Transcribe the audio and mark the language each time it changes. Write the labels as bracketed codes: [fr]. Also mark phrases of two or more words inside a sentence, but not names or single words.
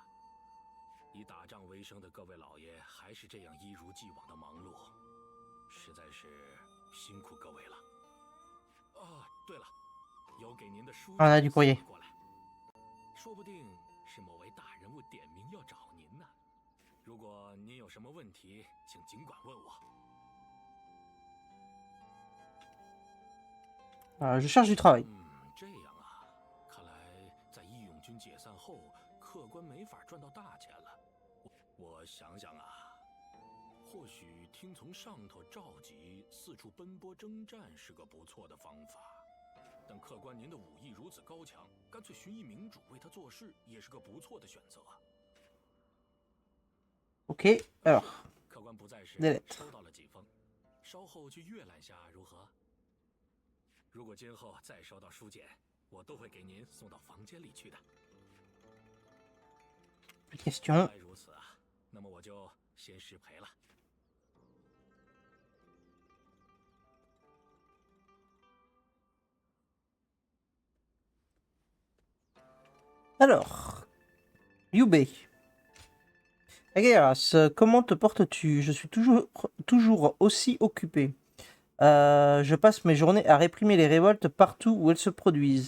[zh] 以打仗为生的各位老爷还是这样一如既往的忙碌，实在是辛苦各位了。哦，对了，有给您的书啊，那就可以过来，说不定是某位大人物点名要找您呢。如果您有什么问题，请尽管问我。 [fr] Je cherche du travail. [zh] 这样啊，看来在义勇军解散后，客官没法赚到大钱了。我想想啊，或许听从上头召集，四处奔波征战是个不错的方法。但客官您的武艺如此高强，干脆寻一明主为他做事，也是个不错的选择。 [fr] Ok, alors. [zh] 客官不在时，收到了几封，稍后去阅览下如何？如果今后再收到书简，我都会给您送到房间里去的。 [fr] Question. [zh] 原来如此啊，那么我就先失陪了。 [fr] Alors, Yubei. Ageras, comment te portes-tu? Je suis toujours aussi occupé. Je passe mes journées à réprimer les révoltes partout où elles se produisent.